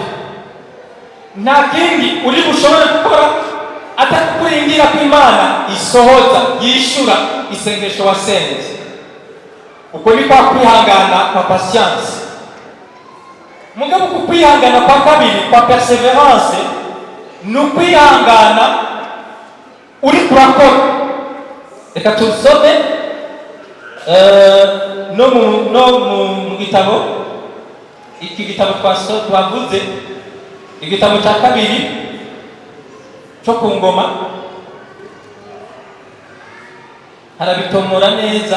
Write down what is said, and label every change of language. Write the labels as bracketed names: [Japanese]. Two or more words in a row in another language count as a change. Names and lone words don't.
[Rundi] Nta kindi uri bushobore gukora atari kurindira ko Imana isohoza, yishura isengesho wasenze. Uko ni kwa kwihangana kwa patience. Mugabo ku kwihangana kwa kabiri kwa perseverance ni ukwihangana uri kurakora. Reka tusome no mu gitabo, iki gitabo twavuze, igitabo cya kabiri cyo ku ngoma, harabitomora neza.